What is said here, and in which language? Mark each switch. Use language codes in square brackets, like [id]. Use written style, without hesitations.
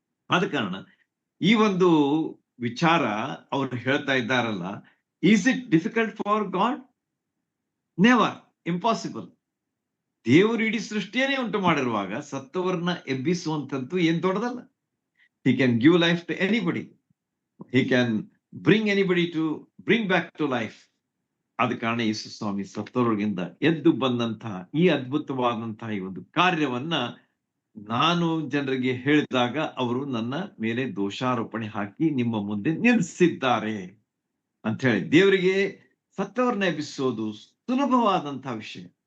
[kn] ಆದ ಕಾರಣ ಈ ಒಂದು ವಿಚಾರ ಅವರು ಹೇಳ್ತಾ ಇದ್ದಾರಲ್ಲ, [en] Is it difficult for God? Never, impossible. [kn] ದೇವರು ಇಡೀ ಸೃಷ್ಟಿಯನ್ನೇ ಉಂಟು ಮಾಡಿರುವಾಗ ಸತ್ತವರನ್ನ ಎಬ್ಬಿಸುವಂತದ್ದು ಏನ್ ದೊಡ್ಡದಲ್ಲ. [en] He can give life to anybody. He can bring anybody to bring back to life. [kn] ಆದ ಕಾರಣ ಯೇಸು ಸ್ವಾಮಿ ಸತ್ತವರೊಳಗಿಂದ ಎದ್ದು ಬಂದಂತಹ ಈ ಅದ್ಭುತವಾದಂತಹ ಈ ಒಂದು ಕಾರ್ಯವನ್ನ ನಾನು ಜನರಿಗೆ ಹೇಳಿದಾಗ ಅವರು ನನ್ನ ಮೇಲೆ ದೋಷಾರೋಪಣೆ ಹಾಕಿ ನಿಮ್ಮ ಮುಂದೆ ನಿಲ್ಲಿಸಿದ್ದಾರೆ ಅಂತ ಹೇಳಿ. ದೇವರಿಗೆ ಸತ್ತವರನ್ನ ಎಬ್ಬಿಸೋದು ಸುಲಭವಾದಂತಹ ವಿಷಯ.